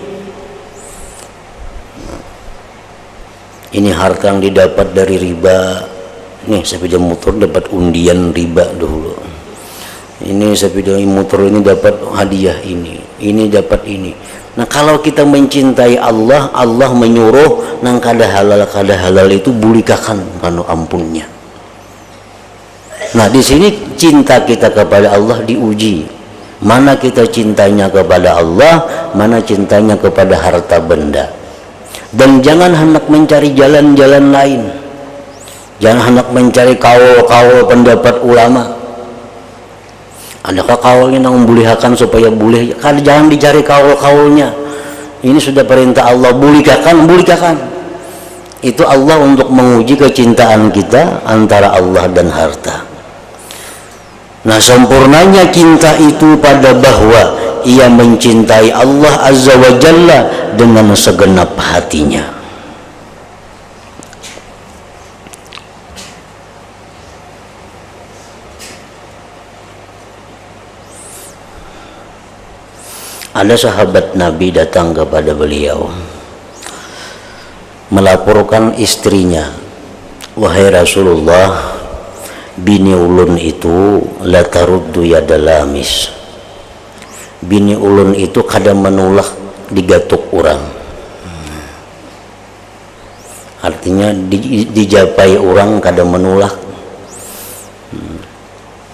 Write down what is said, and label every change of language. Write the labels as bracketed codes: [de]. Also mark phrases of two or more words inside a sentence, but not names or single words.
[id] Ini harta yang didapat dari riba. Nih, sepeda motor dapat undian riba dulu. Ini sepeda motor ini dapat hadiah ini dapat ini. Nah, kalau kita mencintai Allah, Allah menyuruh [bjn] nang kada halal itu bulikakan kanu ampunnya. [id] Nah, di sini cinta kita kepada Allah diuji. Mana kita cintanya kepada Allah, mana cintanya kepada harta benda. Dan jangan hendak mencari jalan-jalan lain. Jangan hendak mencari kaul-kaul pendapat ulama. Adakah kaulnya yang membolehkan supaya boleh? Jangan dicari kaul-kaulnya. Ini sudah perintah Allah, bolehkan. Itu Allah untuk menguji kecintaan kita antara Allah dan harta. Nah, sempurnanya cinta itu pada bahwa ia mencintai Allah [ar] عز وجل [id] dengan segenap hatinya. Ada sahabat Nabi datang kepada beliau melaporkan istrinya, wahai Rasulullah, [bjn] bini ulun itu [ar] لا ترد يد لامس. [bjn] Bini ulun itu kadang menolak digatuk orang. [id] Artinya dijapai orang kadang menolak.